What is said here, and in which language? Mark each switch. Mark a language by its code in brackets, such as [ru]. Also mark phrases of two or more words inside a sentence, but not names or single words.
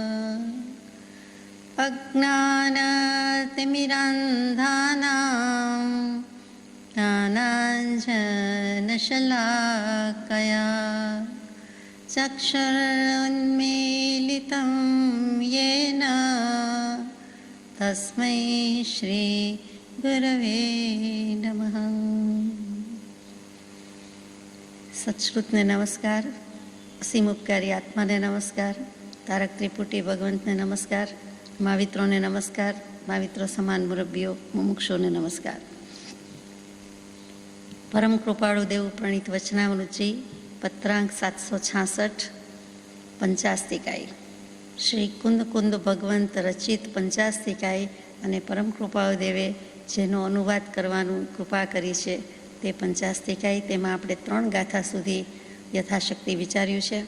[sa] अज्ञानतिमिरान्धानां ज्ञानाञ्जनशलाकया चक्षुरुन्मीलितं येन तस्मै श्रीगुरवे नमः। [gu] સત્શ્રુતને નમસ્કાર, અસીમ ઉપકારી આત્માને નમસ્કાર, તારક ત્રિપુટી ભગવંતને નમસ્કાર, મહાવિત્રોને નમસ્કાર, महाविત્રો સમાન મુરબ્બીઓ મુમુક્ષોને નમસ્કાર। પરમ કૃપાળુ દેવ પ્રણીત વચનામૃતજી પત્રાંક 766 પંચાસ્તિકાય શ્રી કુંદ કુંદ ભગવંત રચિત પંચાસ્તિકાય અને પરમ કૃપાળુ દેવે જેનો અનુવાદ કરવાનું કૃપા કરી છે તે પંચાસ્તિકાય, તેમાં આપણે 3 ગાથા સુધી યથાશક્તિ વિચાર્યું છે।